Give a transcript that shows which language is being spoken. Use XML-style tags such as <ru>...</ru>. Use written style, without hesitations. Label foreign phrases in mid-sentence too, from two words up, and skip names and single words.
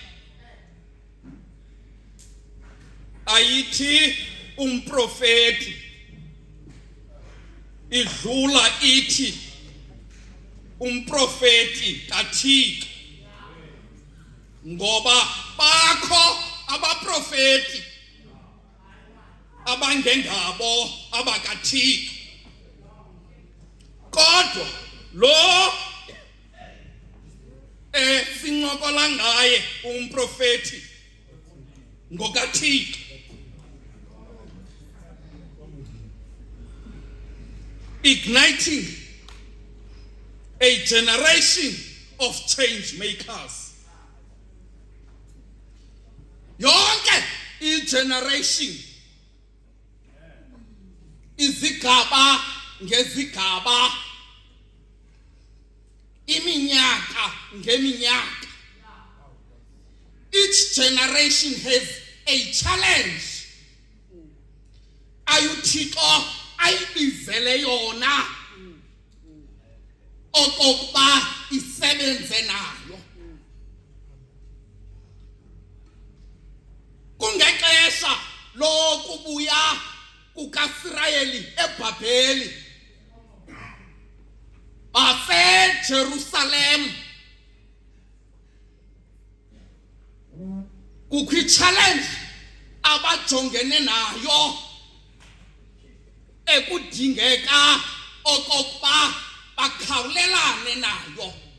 <xh>ayithi umprofeti, idlula ithi umprofeti kaThixo, ngoba bakho abaprofeti abangengabo abakaThixo, kodwa lo sincokola ngaye umprofeti ngokaThixo.</xh> <en>Igniting a generation of change makers.</en> <xh>Yonke i-generation izigaba ngezigaba, iminyaka ngeminyaka.</xh> <en>Each generation has a challenge</en> <xh>ayuThixo ayibizele yona okokuba isebenze nayo. Kungexesha lokubuya kukaIsirayeli eBhabheli baseJerusalem, kukho i-challenge abajongene nayo ekudingeka okokuba bakhawulelane nayo.</xh>